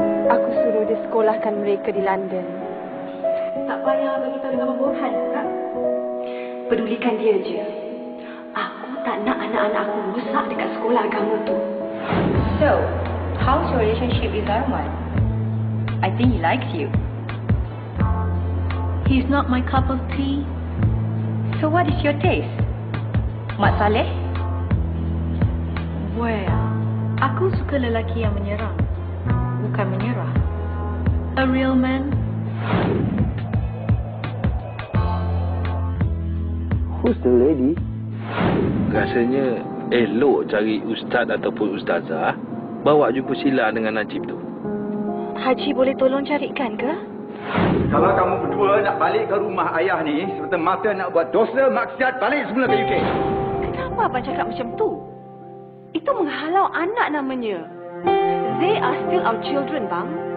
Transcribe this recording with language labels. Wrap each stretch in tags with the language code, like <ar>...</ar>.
<ms>Aku suruh dia sekolahkan mereka di London. Tak payah bagi tahu dengan Burhan, Kak. Pedulikan dia je. Aku tak nak anak-anak aku rosak dekat sekolah agama tu.</ms> <en>So, how's your relationship with Arman? I think he likes you. He's not my cup of tea. So what is your taste? Mat Saleh?</en> <ms>Well, aku suka lelaki yang menyerang, bukan menyerah.</ms> <en>A real man. Who's the lady?</en> <ms>Rasanya elok cari ustaz ataupun ustazah bawa jumpa Sheila dengan Najib tu. Haji boleh tolong carikan ke? Kalau kamu berdua nak balik ke rumah ayah ni, semata-mata nak buat dosa maksiat, balik semula ke UK. Kenapa abang cakap macam tu? Itu menghalau anak namanya.</ms> <en>They are still our children, bang.</en>